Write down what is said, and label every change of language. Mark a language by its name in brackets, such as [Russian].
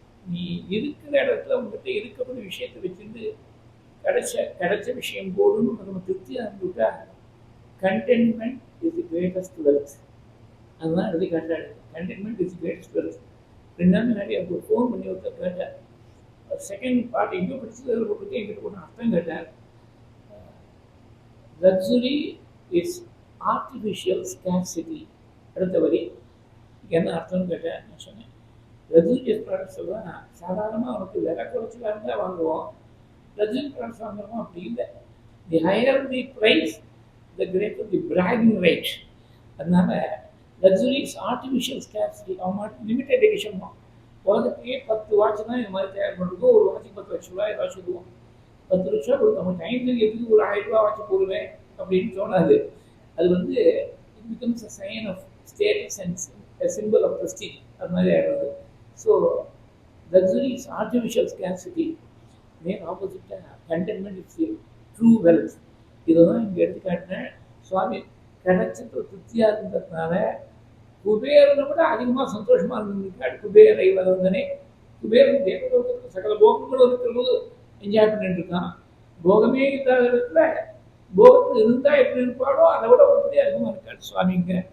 [Tamil] நீ இருக்கிற இடத்துல உங்கள்கிட்ட இருக்கக்கூடிய விஷயத்தை வச்சுருந்து கிடைச்ச விஷயம் போடுன்னு நம்ம திருப்தியாக இருந்துவிட்டா [English] Contentment is the greatest wealth. [Tamil] அதுதான் எழுதி காட்டாடு. [English] Contentment is the greatest wealth. [Tamil] 2 நாள் முன்னாடி எனக்கு ஒரு ஃபோன் பண்ணி ஒருத்தர் கேட்டார். செகண்ட் பார்ட் எங்கேயோ படிச்சது போட்டுருக்கு, எங்கிட்ட ஒன்று அர்த்தம் கேட்டார். [English] luxury is artificial scarcity. [Tamil] அடுத்த வரி என்ன அர்த்தம்னு கேட்டேன். நான் சொன்னேன் லக்ஸுரியஸ் ப்ராடக்ட்ஸ் எல்லாம் சாதாரணமாக அவனுக்கு விலை குறைச்சலாக இருந்தால் வாங்குவோம். [English] luxury products [Tamil] வாங்குறோமோ அப்படி இல்லை. [English] The higher the price the greater the bragging right. அதனால luxury is artificial scarcity. [Tamil] அவன் மட்டும் [English] Limited edition தான். [Tamil] உலகத்தையே 10 வாட்ச் தான் இந்த மாதிரி தயார் பண்ணுறதுக்கும் ஒரு வாட்சுக்கு 10 லட்ச ரூபாய் ஏதாவது சொல்லுவோம். 10 லட்சம் கொடுத்து நம்ம டைமுக்கு எதுக்கு ஒரு 1000 ரூபா வாட்ச் போடுவேன் அப்படின்னு தோணாது. அது வந்து [English] It becomes a sign of status and a symbol of prestige. [Tamil] அது மாதிரி ஆகிடுது. [English] So luxury is artificial scarcity. [Tamil] நேர் ஆப்போசிட்டாக [English] contentment is true wealth. [Tamil] இதை தான் இங்கே எடுத்து காட்டினேன். சுவாமி கிடைச்சது திருப்தியாக இருந்ததுனால குபேரனை விட அதிகமாக சந்தோஷமாக இருந்திருக்காரு. குபேரை வந்தனே குபேரன் தேவலோகத்துக்கு சகல போகங்களும் இருக்கிறது என்ஜாய் பண்ணிட்டு இருக்கான். போகமே இல்லாத இடத்துல போகத்தில் இருந்தால் எப்படி இருப்பாடோ அதை விட ஒருபடி அதிகமாக இருக்காரு சுவாமிங்க.